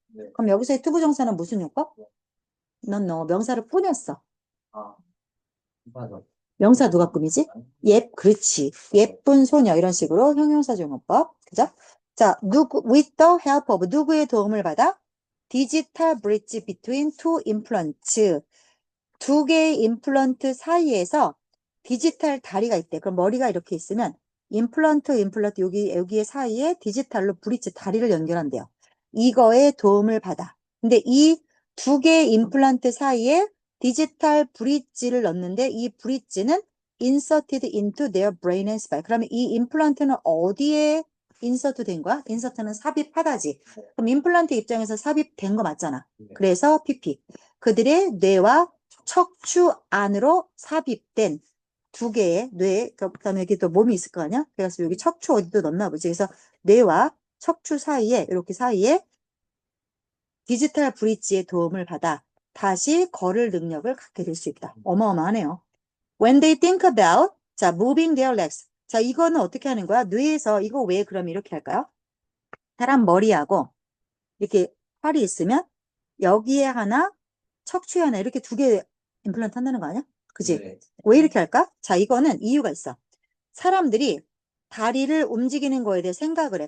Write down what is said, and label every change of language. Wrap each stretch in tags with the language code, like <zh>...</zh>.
<ko>네. 그럼 여기서의 투부 정사는 무슨 요법? 넌 명사를 꾸몄어. 아, 맞아. 명사 누가 꾸미지? 그렇지. 예쁜 소녀 이런 식으로 형용사조용어법. 그죠? 자,</ko> <en>with the help of</en> <ko>누구의 도움을 받아?</ko> <en>디지털 브릿지 between two implants.</en> <ko>두 개의 임플란트 사이에서 디지털 다리가 있대. 그럼 머리가 이렇게 있으면 임플란트 여기의 사이에 디지털로 브릿지 다리를 연결한대요. 이거에 도움을 받아. 근데 이 두 개의 임플란트 사이에 디지털 브릿지를 넣는데 이 브릿지는</ko> <en>inserted into their brain and spine.</en> <ko>그러면 이 임플란트는 어디에 인서트 된 거야? 인서트는 삽입하다지. 그럼 임플란트 입장에서 삽입된 거 맞잖아. 그래서 PP. 그들의 뇌와 척추 안으로 삽입된 두 개의 그다음에 여기 또 몸이 있을 거 아니야? 그래서 여기 척추 어디도 넣나 보지. 그래서 뇌와 척추 사이에, 이렇게 사이에 디지털 브릿지의 도움을 받아 다시 걸을 능력을 갖게 될 수 있다. 어마어마하네요.</ko> <en>When they think about, 자, moving their legs.</en> <ko>자, 이거는 어떻게 하는 거야? 뇌에서, 이거 왜 그럼 이렇게 할까요? 사람 머리하고 이렇게 팔이 있으면 여기에 하나, 척추에 하나, 이렇게 두 개 임플란트 한다는 거 아니야? 그지? 네. 왜 이렇게 할까? 자, 이거는 이유가 있어. 사람들이 다리를 움직이는 거에 대해 생각을 해.</ko>